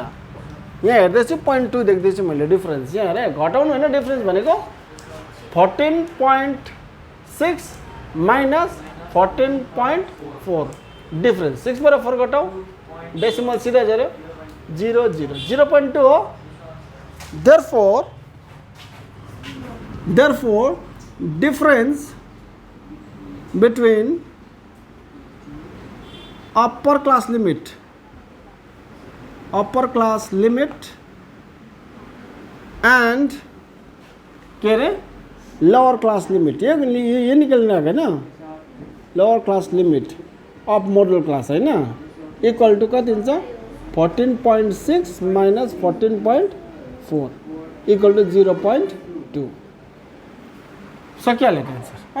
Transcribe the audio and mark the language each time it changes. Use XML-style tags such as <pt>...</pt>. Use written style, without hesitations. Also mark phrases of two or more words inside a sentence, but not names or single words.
<ne>यहाँ हेर्दैछु 0.2 देख्दैछु मैले डिफरेन्स. यहाँ हेर घटाउनु होइन, डिफरेन्स भनेको 14.6 माइनस 14.4 डिफरेन्स. 6 बाट 4 घटाउ, डेसिमल सिधै झऱ्यो 0 0 0.2 हो.</ne> <en>therefore difference between upper class limit and</en> <ne>के अरे</ne> <en>lower class limit,</en> <ne>ये निकल्ने आएको होइन.</ne> <en>lower class limit of modal class होइन equal to</en> <ne>कति हुन्छ?</ne> <en>14.6 minus 14.4 equal to 0.2.</en> <ne>सकिहाल्यो एन्सर.</ne>